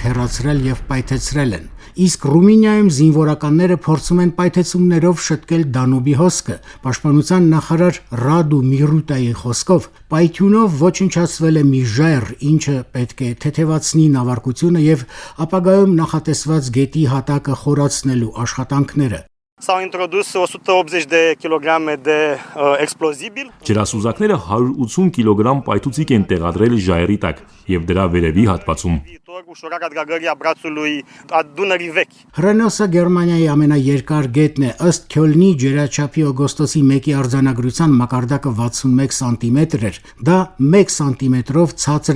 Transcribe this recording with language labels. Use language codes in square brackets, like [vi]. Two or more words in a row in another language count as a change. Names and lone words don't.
[hy] հեռացրել եւ պայթեցրել են։ Իսկ Ռումինիայում զինվորականները փորձում են պայթեցումներով շտկել Դանուբի հոսքը։ Պաշտպանության նախարար Ռադու Միրուտայի խոսքով պայթյունով ոչնչացվել է մի ժայռ, ինչը պետք է թեթևացնի նավարկությունը եւ ապագայում նախատեսված գետի հատակը խորացնելու աշխատանքները։ [ro] S-au introdus 180 de kilograme de explozibil. [hy] Ջրասուզակները 180 կիլոգրամ պայթուցիկ են տեղադրել ժայռի տակ եւ դրա վերևի հատվածում։ Հռենոսը Գերմանիայի ամենաերկար գետն է, ըստ Քյոլնի ջրաչափի օգոստոսի 1-ի արձանագրության մակարդակը 61 սանտիմետր էր, դա 1 սանտիմետրով ցածր է